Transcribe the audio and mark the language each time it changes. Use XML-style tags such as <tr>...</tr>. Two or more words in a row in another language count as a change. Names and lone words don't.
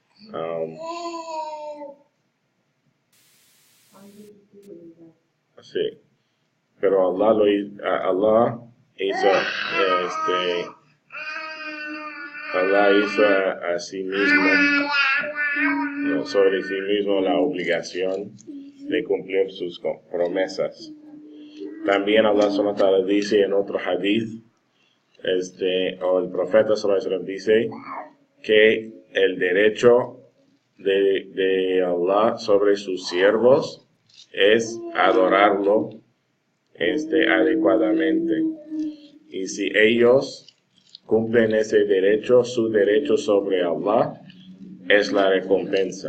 <es>Sí, pero Allah hizo a sí mismo, sobre sí mismo, la obligación de cumplir sus promesas. También Allah</es> <ar>سبحانه وتعالى</ar> <es>dice en otro hadith, o el profeta</es> <ar>صلى الله عليه وسلم</ar> <es>dice que el derecho de Allah sobre sus siervos es adorarlo adecuadamente. Y si ellos cumplen ese derecho, su derecho sobre Allah es la recompensa.</es>